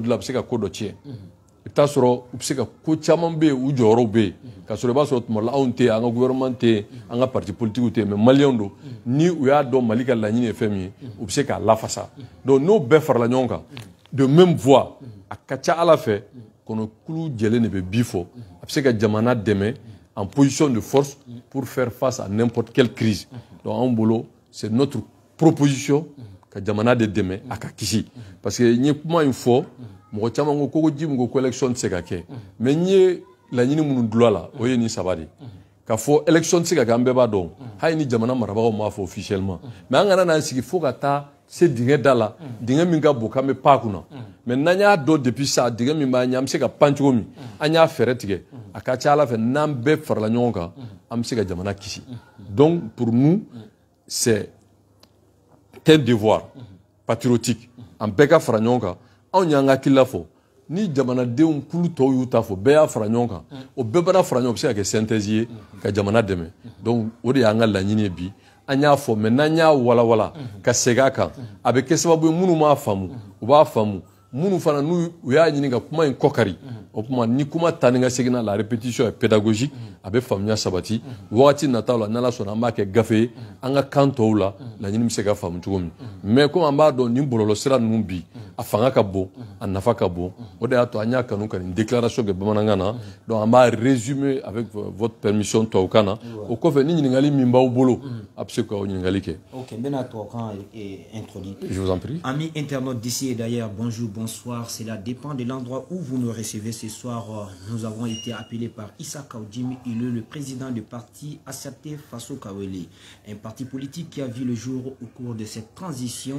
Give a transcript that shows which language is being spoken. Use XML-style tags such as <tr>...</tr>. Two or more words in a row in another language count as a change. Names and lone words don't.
<bm>dilan a bɛ se ka ko dɔ tiɲɛ i bɛ taa sɔrɔ u bɛ se ka ko caman bɛ yen u jɔyɔrɔw bɛ yen ka sɔrɔ i b'a sɔrɔ tuma la anw tɛ yen an ka gouvernement tɛ yen an ka</bm> <fr>parti politiques</fr> <bm>tɛ yen mais maliyɛnw don ni u y'a dɔn mali ka laɲini ye fɛn min ye u bɛ se k'a lafasa donc n'o bɛɛ farala ɲɔgɔn kan</bm> <fr>de même voix</fr> <bm>a ka ca ala fɛ kɔnɔkulu jɛlen de bɛ bi fɔ a bɛ se ka jamana dɛmɛ</bm> <fr>en position de force pour faire face à n'importe quelle crise</fr> <bm>donc anw bolo</bm> <fr>c'est notre proposition</fr> <bm>ka jamana de dɛmɛ a ka kisi</bm> <fr>parce que</fr> <bm>n ye kuma in fɔ mɔgɔ caman ko ko ji min ko ko élection tɛ se ka kɛ mais n ye laɲini minnu dulɔ la o ye nin saba de ka fɔ élection tɛ se ka kɛ an bɛɛ b'a dɔn hali ni jamana marabagaw m'a fɔ officiellement mais an kana n'an sigi fo ka taa se dingɛ da la dingɛ min ka bon k'an bɛ pan kunna mais n'an y'a dɔn depuis sa dingɛ min b'an ɲɛ an bɛ se ka pan cogo min an y'a fɛɛrɛ tigɛ a ka ca ala fɛ n'an bɛɛ farala ɲɔgɔn kan an bɛ se ka jamana kisi</bm> <fr>donc pour nous c'est un devoir patriotique</fr> <bm>an bɛɛ ka fara ɲɔgɔn kan anw y'an ka hakilila fɔ ni jamanadenw kulu tɔw y'u ta fɔ bɛɛ y'a fara ɲɔgɔn kan o bɛɛ bana fara ɲɔgɔn kan o bɛ se ka kɛ synthèse ye ka jamana dɛmɛ donc o de y'an ka laɲini ye bi an y'a fɔ mais n'an y'a walawala ka segin a kan a bɛ kɛ sababu ye minnu m'a faamu u b'a faamu minnu fana n'u y'a ɲini ka kuma in kɔkari o kuma ni kuma taa ni ka segin na la</bm> <fr>répétition est pédagogique</fr> <bm>a bɛ faamuya sabati wagati nataw la n'ala sɔnna an b'a kɛ gafe ye an ka kan tɔw la laɲini bɛ se ka faamu cogo min</bm> <fr>mais comme</fr> <bm>an b'a dɔn nin bɔlɔlɔsira ninnu bi a fanga ka bon a nafa ka bon o de y'a to an y'a kanu ka nin déclaration kɛ bamanankan na donc an b'a résumer</bm> <fr>avec votre permission</fr> <bm>tubabukan na o kɔfɛ ni ɲininkali min b'aw bolo a bɛ se k'aw ɲininkali kɛ. Ok, n bɛna tubabukan introduit.</bm> <fr>Je vous en prie. Amis internautes d'ici et d'ailleurs, bonjour, bonsoir. Cela dépend de l'endroit où vous nous recevez ce soir. Nous avons été appelés par Issa Kaoudim. Il est le président du parti ACT Faso Kawele, un parti politique qui a vu le jour au cours de cette transition.</fr>